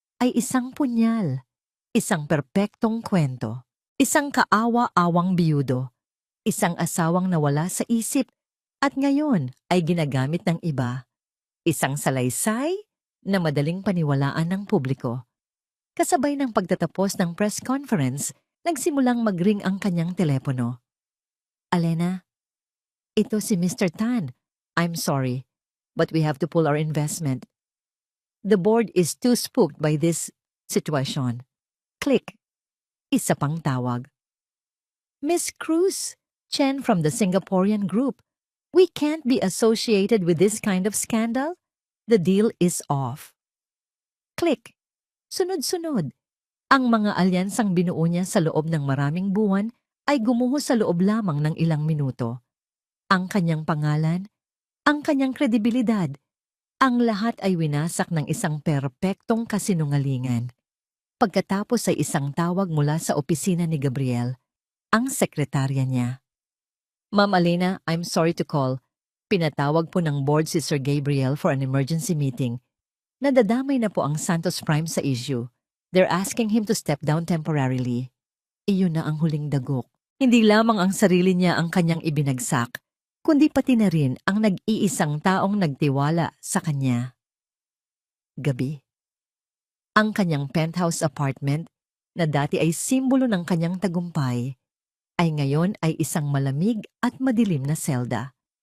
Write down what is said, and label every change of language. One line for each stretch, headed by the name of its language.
Filipino: ay isang punyal, isang perpektong kwento, isang kaawa-awang biyudo, isang asawang nawala sa isip at ngayon ay ginagamit ng iba, isang salaysay na madaling paniwalaan ng publiko. Kasabay ng pagtatapos ng press conference, nagsimulang mag-ring ang kanyang telepono. Alena, ito si Mr. Tan.
English: I'm sorry, but we have to pull our investment. The board is too spooked by this situation. Click. Isa pang tawag. Miss Cruz, Chen from the Singaporean group. We can't be associated with this kind of scandal. The deal is off. Click. Sunod-sunod.
Filipino: Ang mga alyansang binuo niya sa loob ng maraming buwan ay gumuho sa loob lamang ng ilang minuto. Ang kanyang pangalan, ang kanyang kredibilidad, ang lahat ay winasak ng isang perpektong kasinungalingan. Pagkatapos ay isang tawag mula sa opisina ni Gabriel, ang sekretarya niya.
English: Ma'am Alena, I'm sorry to call. Pinatawag po ng board si Sir Gabriel for an emergency meeting.
Filipino: Nadadamay na po ang Santos Prime sa issue. They're asking him to step down temporarily. Iyon na ang huling dagok. Hindi lamang ang sarili niya ang kanyang ibinagsak, kundi pati na rin ang nag-iisang taong nagtiwala sa kanya. Gabi. Ang kanyang penthouse apartment, na dati ay simbolo ng kanyang tagumpay, ay ngayon ay isang malamig at madilim na selda.